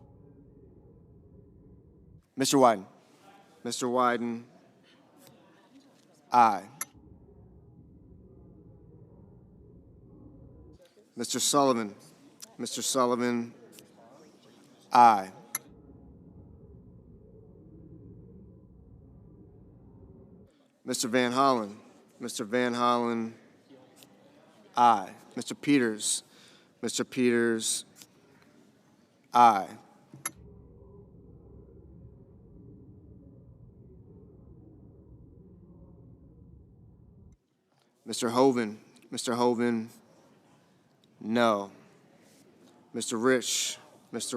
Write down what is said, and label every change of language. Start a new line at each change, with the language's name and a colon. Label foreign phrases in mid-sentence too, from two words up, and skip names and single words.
English: Mr. Wyden, aye. Mr. Sullivan. Mr. Sullivan, aye. Mr. Van Hollen. Mr. Van Hollen, aye. Mr. Peters. Mr. Peters, aye. Mr. Hoven. Mr. Hoven, no. Mr. Risch. Mr.